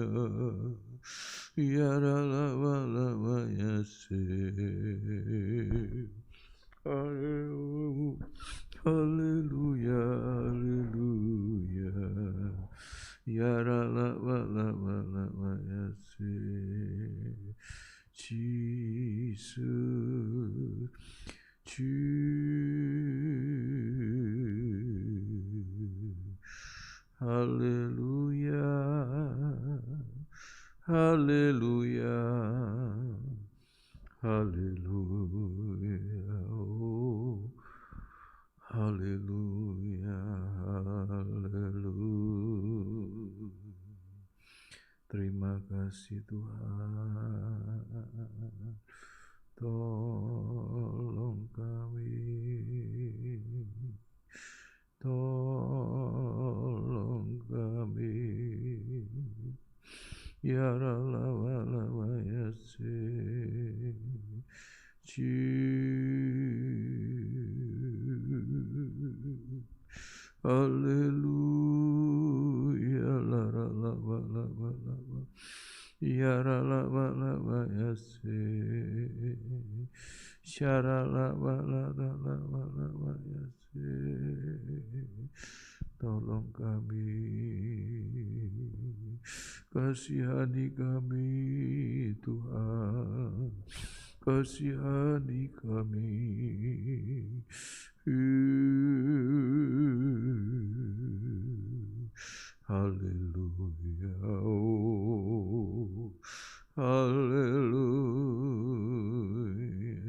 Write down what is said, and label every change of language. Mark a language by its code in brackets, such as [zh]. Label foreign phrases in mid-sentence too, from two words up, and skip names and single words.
[ar] Ya Rabbal ya [id] haleluya, haleluya. [ar] Ya Rabbal ya [id] Jesus, haleluya, haleluya, haleluya, oh, haleluya, haleluya. Terima kasih Tuhan, tolong kami, tolong kami. [ar] Ya Rabbal ya [id] haleluya, la la la la la la. Ya la la la la ya syara la la la la la ya tolong kami, Kasihani kami Tuhan, kasihani kami. Haleluya, oh, haleluya.